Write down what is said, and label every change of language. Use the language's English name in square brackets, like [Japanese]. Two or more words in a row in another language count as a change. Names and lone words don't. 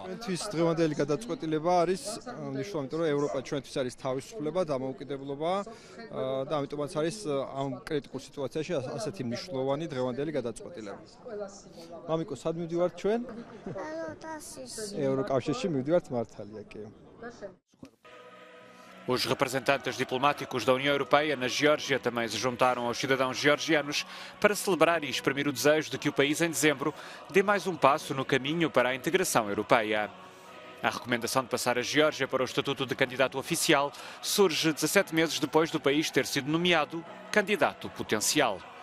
[Georgian] ჩვენთვის დღევანდელი გადაწყვეტილება არის მნიშვნელოვანი, იმიტომ რომ ევროპა ჩვენთვის არის თავისუფლება, დამოუკიდებლობა და ამიტომაც არის ამ კრიტიკულ სიტუაციაში ასეთი მნიშვნელოვანი დღევანდელი გადაწყვეტილება. მამიკო, სად მივდივართ ჩვენ? ევროკავშირში მივდივართ მართალია. [Portuguese] Os representantes diplomáticos da União Europeia na Geórgia também se juntaram aos cidadãos georgianos para celebrar e exprimir o desejo de que o país, em dezembro, dê mais um passo no caminho para a integração europeia. A recomendação de passar a Geórgia para o estatuto de candidato oficial surge 17 meses depois do país ter sido nomeado candidato potencial.